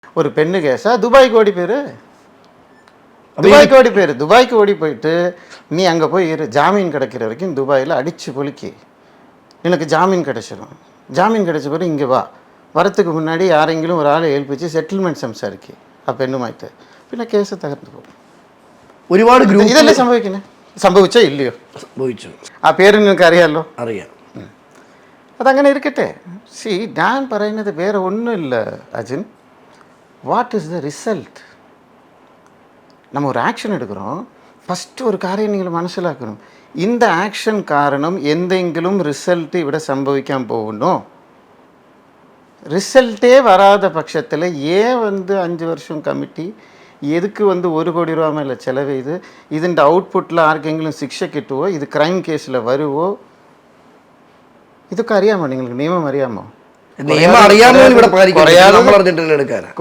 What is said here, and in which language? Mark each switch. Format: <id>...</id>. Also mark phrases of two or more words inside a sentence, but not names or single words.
<ta>ஒரு பெண்ணு கேஸா துபாய்க்கு ஓடி போயிரு, துபாய்க்கு ஓடி போயிட்டு நீ அங்கே போய் இரு, ஜாமீன் கிடைக்கிற வரைக்கும் துபாயில் அடித்து பொலுக்கி எனக்கு ஜாமீன் கிடைச்சிடும். ஜாமீன் கிடைச்ச பிறகு இங்கே வா, வரத்துக்கு முன்னாடி</ta> <ml>யாரெങ്കിലും ஒரு ஆளை ஏൽപ്പിച്ച് സെറ്റിൽമെൻറ്റ് സംസാരിക്കുക ആ പെണ്ണുമായിട്ട്, പിന്നെ കേസ് തകർന്നു പോകും. ഒരുപാട് ഗ്രൂപ്പ് ഇതല്ലേ സംഭവിക്കുന്നത്? സംഭവിച്ചോ ഇല്ലയോ? സംഭവിച്ചു. ആ പേര് നിങ്ങൾക്ക് അറിയാമല്ലോ. അറിയാം. അതങ്ങനെ ഇരിക്കട്ടെ. സി, ഞാൻ പറയുന്നത് വേറെ ഒന്നുമില്ല അജിൻ.</ml> <en>What is the result?</en> <ta>நம்ம ஒரு ஆக்ஷன் எடுக்கிறோம், ஃபஸ்ட்டு ஒரு காரியம் நீங்கள் മനസ്സിലാക്കണം. இந்த ஆக்ஷன் காரணம்</ta> <ml>എന്തെങ്കിലും റിസൾട്ട് ഇവിടെ സംഭവിക്കാൻ പോകുന്നു.</ml> <ta>ரிசல்ட்டே வராத பட்சத்தில் ஏன் 5 வருஷம் கமிட்டி எதுக்கு 1 கோடி ரூபா மேலே செலவு செய்து</ta> <ml>ഇതിൻ്റെ ഔട്ട്പുട്ടിൽ ആർക്കെങ്കിലും ശിക്ഷ കിട്ടുവോ, ഇത് ക്രൈം കേസിൽ വരുവോ, ഇതൊക്കെ അറിയാമോ നിങ്ങൾക്ക്? നിയമം അറിയാമോ? നിയമം അറിയാമോ? ഇവിടെ</ml>